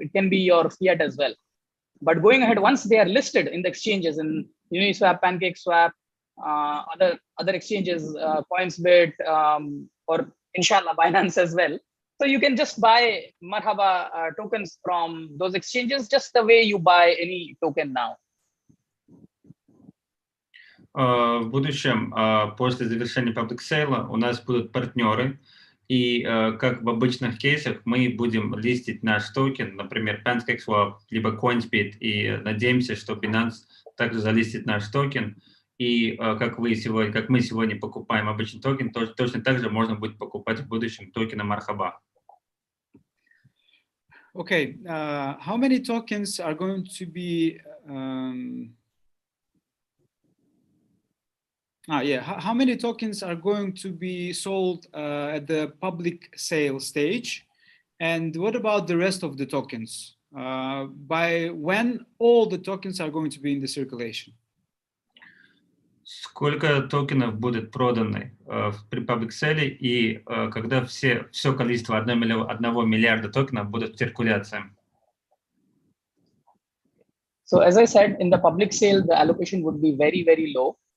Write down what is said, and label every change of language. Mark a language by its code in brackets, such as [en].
[en] It can be your fiat as well. But going ahead, once they are listed in the exchanges in Uniswap, PancakeSwap, other exchanges, Coinsbit, or inshallah Binance as well. So you can just buy Marhaba tokens from those exchanges, just the way you buy any token now. [ru] В будущем, после завершения public sale, у нас будут партнеры, и как в обычных кейсах мы будем листить наш токен, например, PancakeSwap, либо Coinsbit, и надеемся, что Binance также залистит наш токен, и как мы сегодня покупаем обычный токен, точно так же можно будет покупать в будущем токены Marhaba. [en] Okay, how many tokens are going to be how many tokens are going to be sold at the public sale stage? And what about the rest of the tokens? By when all the tokens are going to be in the circulation? [ru] Сколько токенов будет проданы при public sale и когда все количество 1 миллиарда токенов будут в циркуляции? [en] So as I said, in the public sale, the allocation would be very low.